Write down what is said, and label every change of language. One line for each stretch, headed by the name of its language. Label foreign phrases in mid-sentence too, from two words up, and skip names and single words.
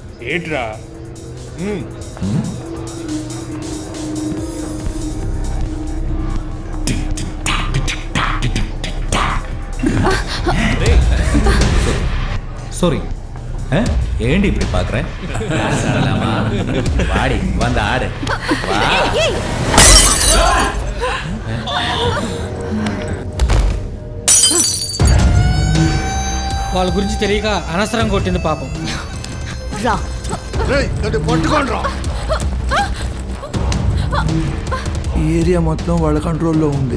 Telugu: ఏంట్రా
Tamil: சாரி ஏண்டி இப்படி பார்க்குற சரலாமா வாடி வந்து ஆடு வா
Telugu: వాళ్ళ గురించి తెలియక అనవసరం కొట్టింది పాపం. రా. ఈ ఏరియా మొత్తం వాళ్ళ కంట్రోల్లో ఉంది.